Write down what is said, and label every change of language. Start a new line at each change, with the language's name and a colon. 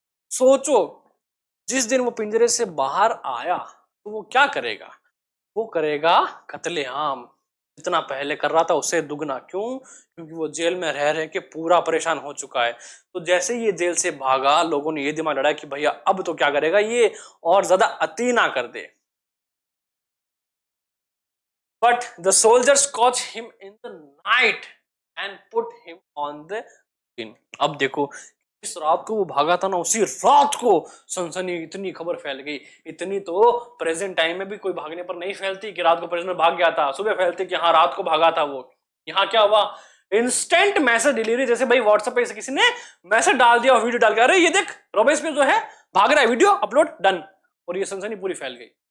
Hindi: सोचो, जिस दिन वो पिंजरे से बाहर आया तो वो क्या करेगा, वो करेगा कत्लेआम, जितना पहले कर रहा था उससे दुगना। क्यों? क्योंकि वो जेल में रह रह के पूरा परेशान हो चुका है। तो जैसे ही ये जेल से भागा, लोगों ने ये दिमाग लड़ा कि भैया अब तो क्या करेगा ये, और ज्यादा अति ना कर दे।
English: But the soldiers caught him in the night and put him on the scene.
Hindi: अब देखो, इस रात को वो भागा था ना, उसी रात को सनसनी, इतनी खबर फैल गई, इतनी तो प्रेजेंट टाइम में भी कोई भागने पर नहीं फैलती कि रात को प्रेजेंट में भाग गया था, सुबह फैलती कि हाँ रात को भागा था वो। यहाँ क्या हुआ, इंस्टेंट मैसेज डिलीवरी, जैसे भाई व्हाट्सएप पे किसी ने मैसेज डाल दिया और वीडियो डाल के, अरे ये देख रॉबेस्पियर जो है भाग रहा है, वीडियो अपलोड डन, और ये सनसनी पूरी फैल गई।